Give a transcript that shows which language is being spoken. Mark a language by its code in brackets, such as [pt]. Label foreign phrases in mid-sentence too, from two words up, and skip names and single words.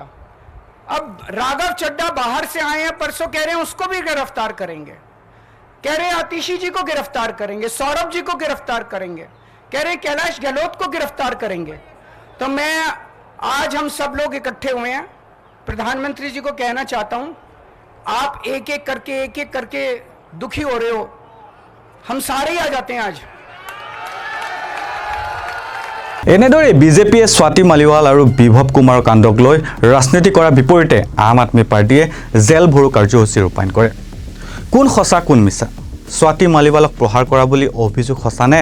[hi] अब राघव चड्ढा बाहर से आए हैं, परसों कह रहे हैं उसको भी गिरफ्तार करेंगे, कह रहे हैं आतिशी जी को गिरफ्तार करेंगे, सौरभ जी को गिरफ्तार करेंगे, कह रहे हैं कैलाश गहलोत को गिरफ्तार करेंगे। तो मैं आज, हम सब लोग इकट्ठे हुए हैं, प्रधानमंत्री जी को कहना चाहता हूं, आप एक एक करके दुखी हो रहे हो, हम सारे ही आ जाते हैं आज। [as] এনেদৰে বিজেপিয়ে স্বাতী মালিৱাল আৰু বিভৱ কুমাৰৰ কাণ্ডক লৈ ৰাজনীতি কৰাৰ বিপৰীতে আম আদমি পাৰ্টিয়ে [hi] जेल भरो [as] কাৰ্যসূচী ৰূপায়ণ কৰে। কোন সঁচা কোন মিছা? স্বাতী মালিৱালক প্ৰহাৰ কৰা বুলি অভিযোগ সঁচানে?